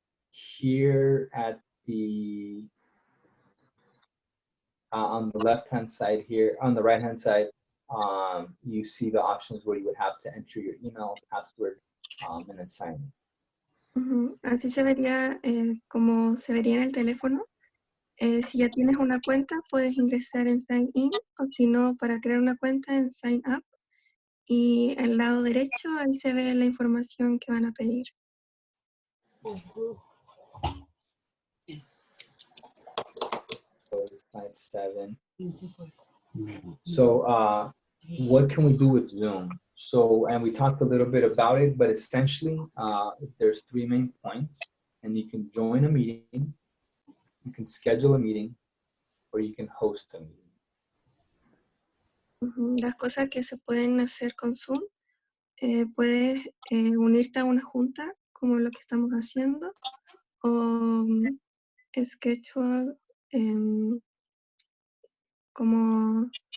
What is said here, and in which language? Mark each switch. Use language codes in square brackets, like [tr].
[en] Here at the on the left-hand side here, on the right-hand side, you see the options where you would have to enter your email, password, and then sign in. [es] Así se vería como se vería en el teléfono. Si ya tienes una cuenta, puedes ingresar en Sign In, o si no, para crear una cuenta en Sign Up. Y al lado derecho, ahí se ve la información que van a pedir. [en] So slide 7. So what can we do with Zoom? So, and we talked a little bit about it, but essentially there's 3 main points, and you can join a meeting, you can schedule a meeting, or you can host a meeting. [es] Las cosas que se pueden hacer con Zoom, puedes unirte a una junta, como lo que estamos haciendo, o [en] schedule, [es] como